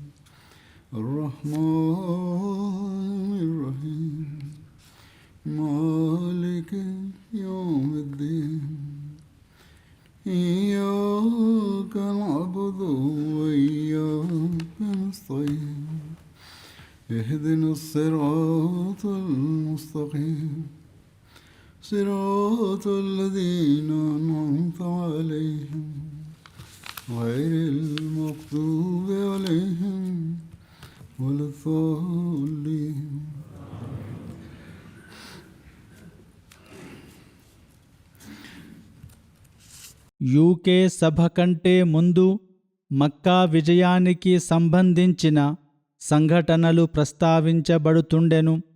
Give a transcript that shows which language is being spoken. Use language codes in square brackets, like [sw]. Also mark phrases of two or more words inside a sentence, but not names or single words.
[ar] الرحمن الرحيم مالك يوم الدين إياك نعبد وإياك نستعين اهدنا الصراط المستقيم صراط الذين أنعمت عليهم غير المغضوب عليهم ولا الضالين. [te] యూకే సభ కంటే ముందు మక్కా విజయానికి సంబంధించిన సంఘటనలు ప్రస్తావించబడుతుండెను.